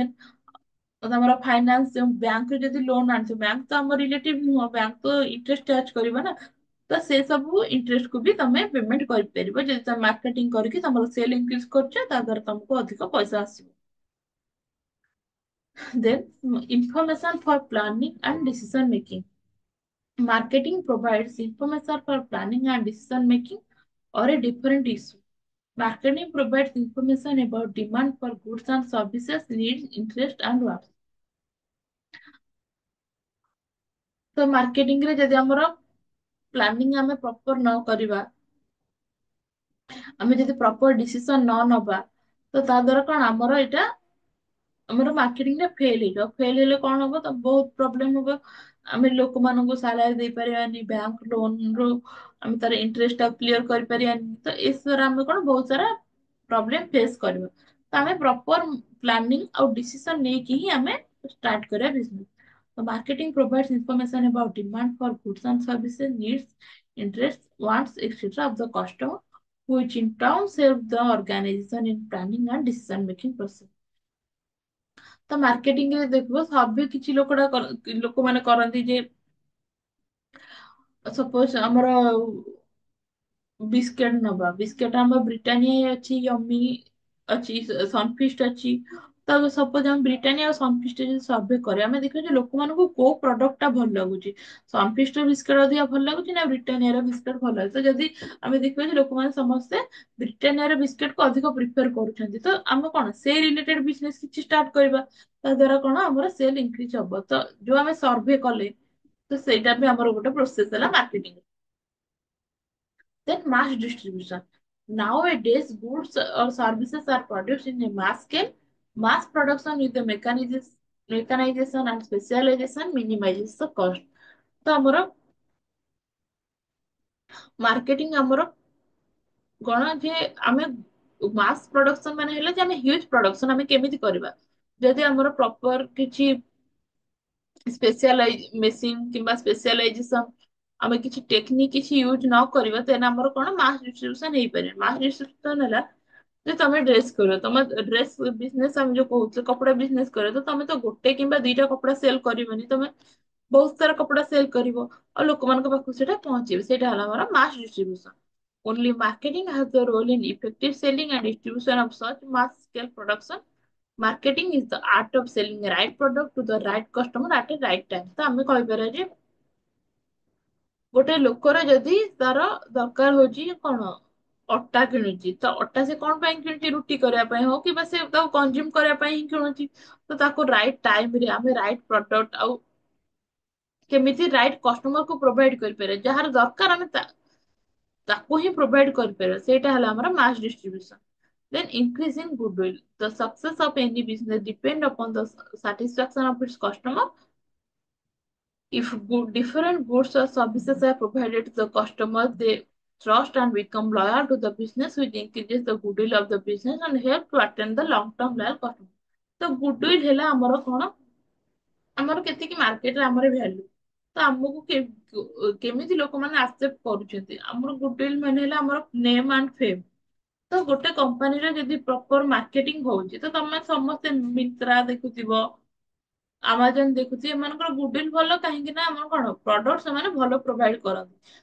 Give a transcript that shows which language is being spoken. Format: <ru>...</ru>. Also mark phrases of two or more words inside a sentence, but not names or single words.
<or>ଦେନ୍ ତ ତମର ଫାଇନାନ୍ସ ବ୍ୟାଙ୍କରୁ ଯଦି ଲୋନ୍ ଆଣିଛ, ବ୍ୟାଙ୍କ ତ ଆମ ରିଲେଟିଭ ନୁହଁ, ବ୍ୟାଙ୍କ ତ</or> <en>interest charge</en> <or>କରିବ ନା। ତ ସେ ସବୁ ଇଣ୍ଟରେଷ୍ଟ କୁ ବି ତମେ ପେମେଣ୍ଟ କରିପାରିବ ଯଦି ତମେ ମାର୍କେଟିଂ କରିକି ତମର</or> <en>sale increase</en> <or>କରୁଛ, ତା ଦ୍ୱାରା ତମକୁ ଅଧିକ ପଇସା ଆସିବ।</or> <en>Then information for planning and decision making. Marketing provides information for planning and decision making or a different issue. Marketing provides information about demand for goods and services, needs, interest and wants.</en> <or>ତ ମାର୍କେଟିଂ ରେ ଯଦି ଆମର ପ୍ଲାନିଂ ଆମେ ପ୍ରପର ନ କରିବା, ଆମେ ଯଦି</or> <en>proper decision</en> <or>ନ ନବା, ତ ତା ଦ୍ୱାରା କଣ ଆମର ଏଇଟା ଆମର ମାର୍କେଟିଂ ଟା ଫେଲ ହେଇଯିବ। ଫେଲ ହେଲେ କଣ ହବ, ତ ବହୁତ ପ୍ରୋବ୍ଲେମ ହବ। ଆମେ ଲୋକମାନଙ୍କୁ ସାଲାରି ଦେଇପାରିବାନି,</or> <en>bank loan</en> <or>ରୁ ଆମେ ତାର ଇଣ୍ଟରେଷ୍ଟ ଟା କ୍ଲିୟର କରିପାରିବାନି। ତ ଏସରେ ଆମେ କଣ ବହୁତ ସାରା</or> <en>problem face</en> <or>କରିବା। ତ ଆମେ</or> <en>proper planning</en> <or>ଆଉ ଡିସିସନ ନେଇକି ହିଁ ଆମେ ଷ୍ଟାର୍ଟ କରିବା ବିଜନେସ।</or> <en>ତ ମାର୍କେଟିଂ provides information about demand for goods and services, needs, interests, wants, etc. of the customer, which in turn help the organization in planning and decision making process.</en> <or>ତ ମାର୍କେଟିଂ ରେ ଦେଖିବ ସର୍ଭେ କିଛି ଲୋକମାନେ କରନ୍ତି ଯେ ସପୋଜ ଆମର ବିସ୍କେଟ ନବା, ବିସ୍କେଟ ଆମର ବ୍ରିଟାନିଆ ଅଛି, ୟମି ଅଛି, ସନଫିଷ୍ଟ ଅଛି। ତ ସପୋଜ ଆମେ ବ୍ରିଟାନିଆ ଆଉ ସନଫିଷ୍ଟ ଯଦି ସର୍ଭେ କରିବା, ଆମେ ଦେଖିବା ଯେ ଲୋକମାନଙ୍କୁ କୋଉ ପ୍ରଡକ୍ଟ ଟା ଭଲ ଲାଗୁଛି, ସନଫିଷ୍ଟ ବିସ୍କେଟ ଅଧିକା ଭଲ ଲାଗୁଛି ନା ବ୍ରିଟାନିଆର ବିସ୍କେଟ ଭଲ ଲାଗୁଛି। ତ ଯଦି ଆମେ ଦେଖିବା ଯେ ଲୋକମାନେ ସମସ୍ତେ ବ୍ରିଟାନିଆର ବିସ୍କେଟ କୁ ଅଧିକ ପ୍ରିଫର କରୁଛନ୍ତି, ତ ଆମେ କଣ ସେ</or> <en>related business</en> <or>କିଛି ଷ୍ଟାର୍ଟ କରିବା। ତା ଦ୍ୱାରା କଣ ଆମର</or> <en>sale increase</en> <or>ହବ। ତ ଯୋଉ ଆମେ ସର୍ଭେ କଲେ, ତ ସେଇଟା ବି ଆମର ଗୋଟେ ପ୍ରୋସେସ ହେଲା ମାର୍କେଟିଂ।</or> <en>Then mass distribution. Nowadays, goods or services are produced in a mass scale. Mass production with the mechanization and specialization minimizes the cost.</en> <or>ତ ଆମର ମାର୍କେଟିଂ ଆମର କଣ ଯେ ଆମେ</or> <en>mass production</en> <or>ମାନେ ହେଲେ ଯେ ଆମେ</or> <en>huge production</en> <or>ଆମେ କେମିତି କରିବା। ଯଦି ଆମର ପ୍ରପର କିଛି</or> <en>specialize machine</en> <or>କିମ୍ବା ସ୍ପେସିଆଲାଇଜେସନ ଆମେ କିଛି ଟେକ୍ନିକ କିଛି ୟୁଜ ନ କରିବା, ତାହେଲେ ଆମର କଣ</or> <en>mass distribution</en> <or>ହେଇପାରିବ। ମାସ ଡିଷ୍ଟ୍ରିବ୍ୟୁସନ ହେଲା ଯେ ତମେ ଡ୍ରେସ କରିବ, ତମ</or> <en>dress business</en> <or>ଆମେ ଯୋଉ କହୁଛେ କପଡା ବିଜନେସ କରିବ, ତ ତମେ ତ ଗୋଟେ କିମ୍ବା ଦିଟା କପଡା ସେଲ କରିବନି, ତମେ ବହୁତ ସାରା କପଡା ସେଲ କରିବ ଆଉ ଲୋକମାନଙ୍କ ପାଖକୁ ସେଇଟା ପହଞ୍ଚେଇବ। ସେଇଟା ହେଲା ଆମର</or> <en>mass distribution. Only marketing has the role in effective selling and distribution of such mass scale production. Marketing is the art of selling the right product to the right customer at a right time.</en> <or>ତ ଆମେ କହିପାରିବା ଯେ ଗୋଟେ ଲୋକର ଯଦି ତାର ଦରକାର ହଉଛି କଣ, ଅଟା କିଣୁଛି, ତ ଅଟା ସେ କଣ ପାଇଁ କିଣୁଛି, ରୁଟି କରିବା ପାଇଁ ହଉ କିମ୍ବା ସେ ତାକୁ କନଜ୍ୟୁମ କରିବା ପାଇଁ ହିଁ କିଣୁଛି। ତ ତାକୁ</or> <en>right time</en> <or>ରେ ଆମେ</or> <en>right product</en> <or>ଆଉ କେମିତି</or> <en>right customer</en> <or>କୁ ପ୍ରୋଭାଇଡ କରିପାରିବା, ଯାହାର ଦରକାର ଆମେ ତାକୁ ହିଁ ପ୍ରୋଭାଇଡ କରିପାରିବା। ସେଇଟା ହେଲା ଆମର</or> <en>mass distribution. Then increase in goodwill. The success of any business depend upon the satisfaction of its customer. If different goods or services are provided to the customer, they trust and become loyal to the business, which increases the goodwill of the business and help to attain the long-term loyal customer.</en> <or>ତ goodwill ହେଲା ଆମର କଣ, ଆମର କେତିକି ମାର୍କେଟରେ ଆମର ଭ୍ୟାଲୁ, ତ ଆମକୁ କେମିତି ଲୋକମାନେ ଆକ୍ସେପ୍ଟ କରୁଛନ୍ତି। ଆମର ଗୁଡୱିଲ୍ ମାନେ ହେଲା ଆମର</or> <en>name and fame.</en> <or>ତ ଗୋଟେ କମ୍ପାନୀର ଯଦି</or> <en>proper marketing</en> <or>ହଉଛି, ତ ତମେ ସମସ୍ତେ ମିନ୍ତ୍ରା ଦେଖୁଥିବ, ଆମାଜନ ଦେଖୁଛି, ଏମାନଙ୍କର ଗୁଡୱିଲ୍ ଭଲ କାହିଁକି ନା ଆମର କଣ ପ୍ରଡକ୍ଟ ସେମାନେ ଭଲ ପ୍ରୋଭାଇଡ କରନ୍ତି।</or>